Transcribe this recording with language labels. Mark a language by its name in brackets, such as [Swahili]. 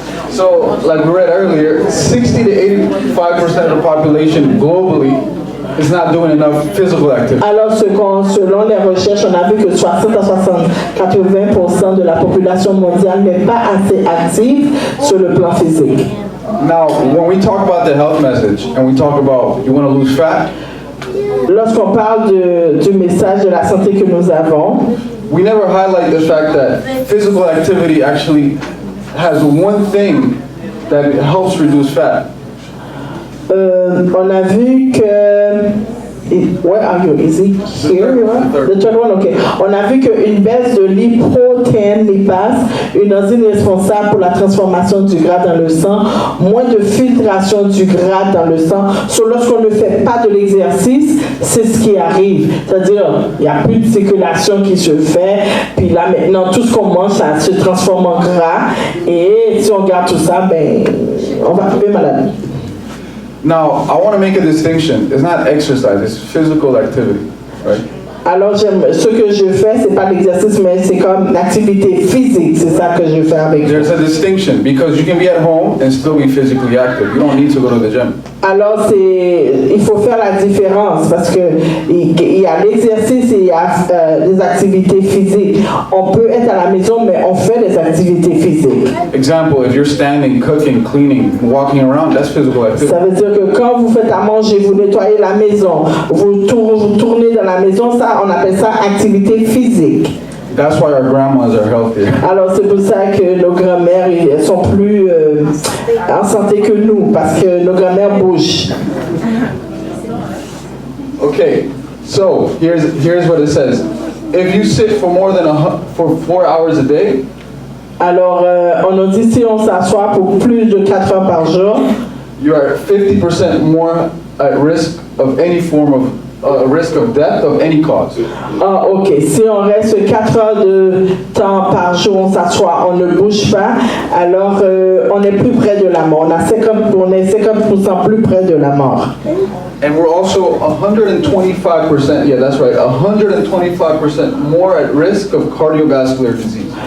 [English] So, like we read earlier, 60 to 85% of the population globally is not doing enough physical activity. [French] Alors, selon les recherches, on a vu que 60 à 80% de la population mondiale n'est pas assez active sur le plan physique. [English] Now, when we talk about the health message and we talk about you want to lose fat, [French] lorsqu'on parle du message de la santé que nous avons, [English] we never highlight the fact that physical activity actually has one thing that helps reduce fat. [French] On a vu que [English] Where are you? Is it here? The third one, okay. [French] On a vu qu'une baisse de l'hyprotéine lipase, une enzyme responsable pour la transformation du gras dans le sang, moins de filtration du gras dans le sang. Lorsqu'on ne fait pas de l'exercice, c'est ce qui arrive. C'est-à-dire, il n'y a plus de circulation qui se fait, puis là maintenant, tout ce qu'on mange, ça se transforme en gras, et si on garde tout ça, ben, on va tomber malade. [English] Now, I want to make a distinction. It's not exercise, it's physical activity, right? [French] Alors, ce que je fais, c'est pas l'exercice, mais c'est comme l'activité physique. C'est ça que je fais avec vous. [English] There's a distinction because you can be at home and still be physically active. You don't need to go to the gym. [French] Alors, il faut faire la différence parce que il y a l'exercice et il y a des activités physiques. On peut être à la maison, mais on fait des activités physiques. [English] Example, if you're standing, cooking, cleaning, walking around, that's physical activity. [French] Ça veut dire que quand vous faites à manger, vous nettoyez la maison, vous tournez dans la maison, ça, on appelle ça activité physique. [English] That's why our grandmas are healthier. [French] Alors c'est pour ça que nos grand-mères sont plus en santé que nous, parce que nos grand-mères bougent. [English] Okay, so here's what it says. If you sit for more than 4 hours a day, [French] alors on nous dit si on s'assoit pour plus de 4 heures par jour, [English] you are 50% more at risk of any form of risk of death of any cause. Ah, ok. [French] Si on reste 4 heures de temps par jour, on s'assoit, on ne bouge pas, alors on est plus près de la mort. On est 50% plus près de la mort. [English] And we're also 125%, yeah, that's right, 125% more at risk of cardiovascular disease.